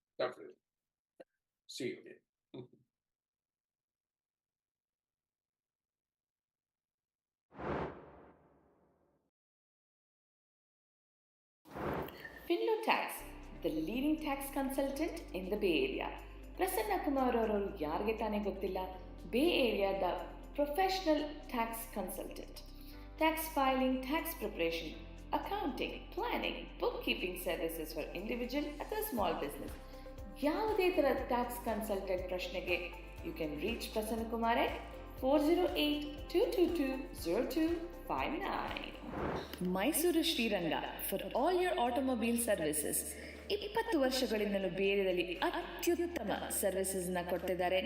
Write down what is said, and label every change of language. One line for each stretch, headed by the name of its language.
English: Definitely. See you again. Tax, the leading tax consultant in the Bay Area.
Kannada: Prasanna Kumar ಅವರು ಯಾರಿಗೆ ತಾನೇ ಗೊತ್ತಿಲ್ಲ, ಬೇ ಏರಿಯಾದ professional tax consultant.
English: Tax filing, tax preparation, accounting, planning, bookkeeping services for individual ಅಥವಾ small business.
Kannada: ಯಾವುದೇ ಥರದ tax consultant ಪ್ರಶ್ನೆಗೆ
English: you can reach
Kannada: Prasanna Kumar at 408-222-0259.
English: Mysuru Sriranga for all your automobile services.
Kannada: 20 ವರ್ಷಗಳಿಂದಲೂ ಬೇರೆಯಲ್ಲಿ ಅತ್ಯುತ್ತಮ ಸರ್ವಿಸಸ್ನ ಕೊಡ್ತಿದ್ದಾರೆ.